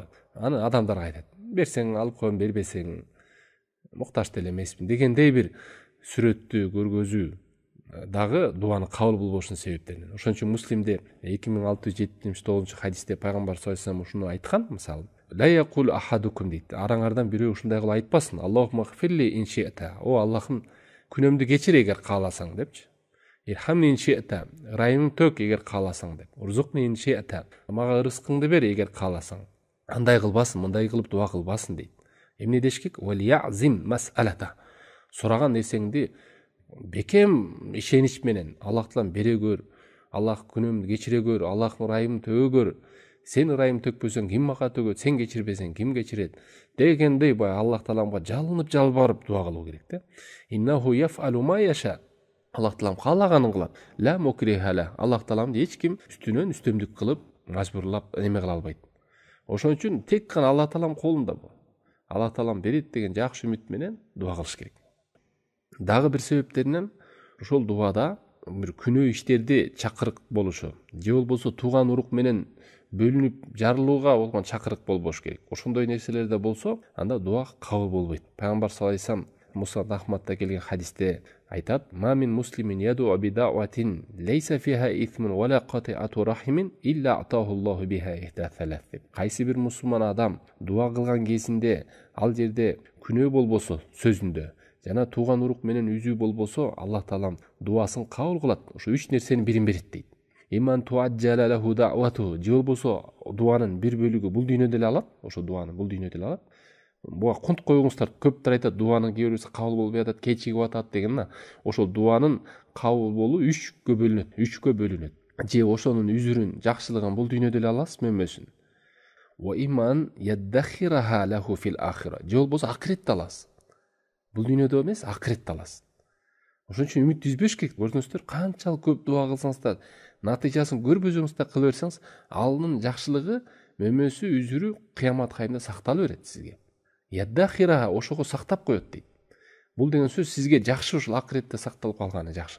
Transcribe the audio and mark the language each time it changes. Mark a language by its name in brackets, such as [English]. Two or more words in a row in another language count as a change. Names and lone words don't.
[Kyrgyz] Аны адамдар айтат. Берсең алып коем, бербесең муктаж деле эмесмин дегендей бир сүрөттү көргөзүү дагы дуаны кабыл болбошунун себептеринен. Ошон үчүн Муслимде 2679 хадисте пайгамбар [Arabic] صلى الله عليه وسلم [Kyrgyz] ушуну айткан, мисалы. [Arabic] لا يقل أحدكم дейт. [Kyrgyz] Араңардан бирөө ушундай кылып айтпасын. [Arabic] اللهم اغفر لي إن شئت. [Kyrgyz] О Аллахым, күнөмдү кечир эгер кааласаң депчи. [Arabic] ارحمني إن شئت. [Kyrgyz] Ырайымың төк эгер кааласаң деп. [Arabic] ارزقني إن شئت. [Kyrgyz] Мага рызкыңды бер эгер кааласаң. Андай кылбасын, мындай кылып дуа кылбасын дейт. Эмне деш керек? [Arabic] وليعزم المسألة. [Kyrgyz] Сураган нерсеңди бекем ишенич менен Аллах таалам бере көр. Аллах күнөмдү кечире көр. Аллах ырайымды төгө көр. Сен ырайым төкпөсөң ким мага төгөт, сен кечирбесең ким кечирет дегендей Аллах тааламга жалынып жалбарып дуа кылуу керек да. [Arabic] إنه يفعل ما يشاء. [Kyrgyz] Аллах таалам каалаганын кылат. [Arabic] لا مكره له. [Kyrgyz] Аллах тааламды эч ким үстүнөн үстөмдүк кылып, мажбурлап неме кыла албайт. Ошон үчүн тек гана Аллах таалам колунда бул. Аллах таалам берет деген жакшы үмүт менен дуа кылыш керек. Дагы бир себептеринен ошол дуада бир күнөө иштерди чакырык болушу, же болбосо тууган урук менен бөлүнүп жарылууга болгон чакырык болбош керек. Ошондой нерселерде болсо, анда дуа кабыл болбойт. Пайгамбар [Arabic] صلى الله عليه وسلم [Kyrgyz] Мусад Ахмадда келген хадисте айтат: [Arabic] "ما من مسلم يدعو بدعوة ليس فيها إثم ولا قطيعة رحم إلا أعطاه الله بها إحدى ثلاث." [Kyrgyz] Кайсы бир мусулман адам дуа кылган кезинде ал жерде күнөө болбосо сөзүндө, жана тууган урук менен үзүү болбосо, Аллах таалам дуасын кабыл кылат. Ошо үч нерсенин бирин берет дейт. [Arabic] إما أن تعجل له دعوته. [Kyrgyz] Же болбосо дуанын бир бөлүгү бул дүйнөдө эле алат. Ошо дуаны бул дүйнөдө эле алат. Буга кунт койуңуздар. Көптөр айтат, дуанын кээ бирөөсү кабыл болбой атат, кечигип атат деген. Ошол дуанын кабыл болуу үчкө бөлүнөт. Же ошонун үзүрүн, жакшылыгын бул дүйнөдө эле аласыз, мөмөсүн. [Arabic] وإما أن يدخرها له في الآخرة. [Kyrgyz] Же болбосо акыретте аласыз. Бул дүйнөдө эмес, акыретте аласыз. Ошон үчүн үмүт үзбөш керек. Көрдүңүздөр, канчалык көп дуа кылсаңыздар, натыйжасын көрбөсөңүз да кыла берсеңиз, алынын жакшылыгы, мөмөсү, үзүрү кыямат кайымда сактала берет сизге. Яддахираха, ошого сактап коет дейт. Бул деген сөз сизге жакшы, ушул акыретте сакталып калганы жакшы.